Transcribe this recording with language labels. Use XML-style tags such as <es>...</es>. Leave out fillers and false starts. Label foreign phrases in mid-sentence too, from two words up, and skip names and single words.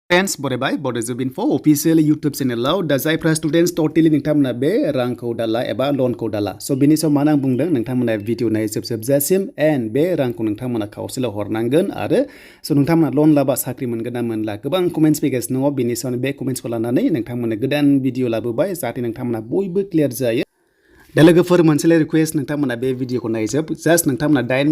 <brx>Friends, borebai, Bodo Info official YouTube channel lau da जायफ्रा</brx> <en>students totally</en> <brx>नोंथांमोना बे रांखौ दाला एबा लोनखौ दाला so बेनि सायाव मानो आं बुंदों नोंथांमोना भिडिअ नाय जोबजासिम and बे रांखौ नोंथांमोना खावसेल हरनांगोन आरो so नोंथांमोना लोन लाबा साख्रि मोनगोन ना मोनला गोबां कमेन्ट्स फैगासिनो दङ बेनि सायाव बे कमेन्ट्सखौ लानानै नोंथांमोना गोदान भिडिअ लाबोबाय जाहाथे नोंथांमोना बयबो क्लियर जायो दा लोगोफोर मोनसेले रिक्वेस्ट नोंथांमोना बे भिडिअखौ नायजोब जास्ट नोंथांमोना 8</brx>